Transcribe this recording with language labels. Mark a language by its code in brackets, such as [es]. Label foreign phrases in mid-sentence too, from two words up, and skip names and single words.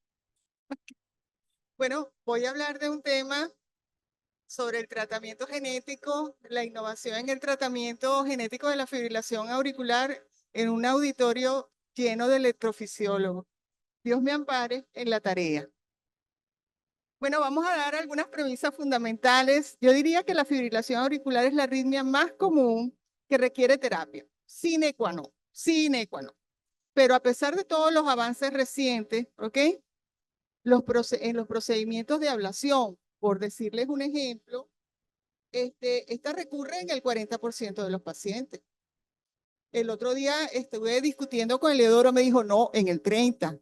[es] Bueno, voy a hablar de un tema sobre el tratamiento genético, la innovación en el tratamiento genético de la fibrilación auricular en un auditorio lleno de electrofisiólogos. Dios me ampare en la tarea. Bueno, vamos a dar algunas premisas fundamentales. Yo diría que la fibrilación auricular es la arritmia más común que requiere terapia, [la] sine qua non, sine qua non. [es] Pero a pesar de todos los avances recientes, ¿ok? En los procedimientos de ablación, por decirles un ejemplo, esta recurre en el 40% de los pacientes. El otro día estuve discutiendo con Eleodoro, me dijo, no, en el 30%.